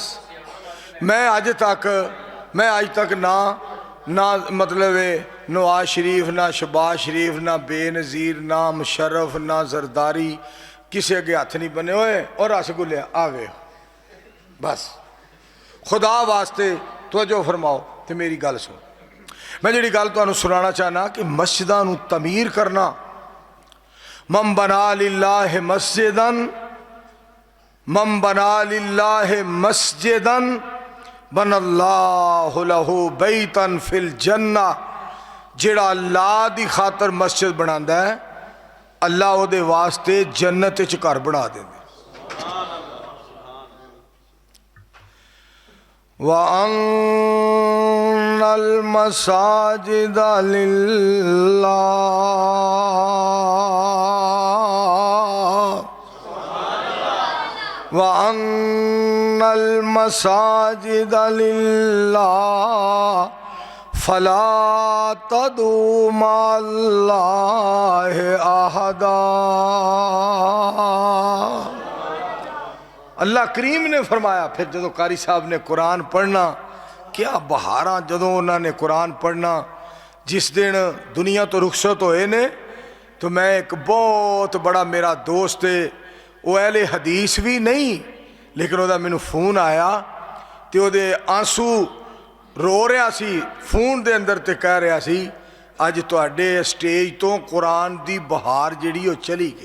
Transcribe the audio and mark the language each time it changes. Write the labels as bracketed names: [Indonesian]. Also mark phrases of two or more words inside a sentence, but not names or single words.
[Punjabi] میں آج تک نہ مطلب نواز شریف، نہ شہباز شریف، نہ بے نظیر، نہ مشرف، نہ زرداری، کسی اگے ہتھ نہیں بنے. ہوئے اور رس گلے آوے، بس خدا واسطے توجہ فرماؤ تو میری گل سن. میں جی گل تہانوں سنانا چاہنا کہ مسجداں نوں تعمیر کرنا, [Arabic] من بنى لله مسجدا، من بنى لله مسجدا بنى الله له بيتا في الجنة. [Punjabi] جیڑا اللہ دی خاطر مسجد بناندا ہے، اللہ اوہدے واسطے جنت چ گھر بنا دیندے. [Arabic] وأن المساجد لله، وأن المساجد لله فلا تدعوا مع الله أحدا. [Punjabi] اللہ کریم نے فرمایا. فیر جو قاری صاحب نے قرآن پڑھنا، کیا بہارا جدوں انہوں نے قرآن پڑھنا، جس دن دنیا تو رخصت ہوئے نے، تو میں ایک بہت بڑا میرا دوست ہے، وہ اہل حدیث بھی نہیں، لیکن وہ مینوں فون آیا تو وہ آنسو رو رہا سی فون دے اندر، تو کہہ رہا سی اج تہاڈے سٹیج تو قرآن دی بہار جیہڑی وہ چلی گئی.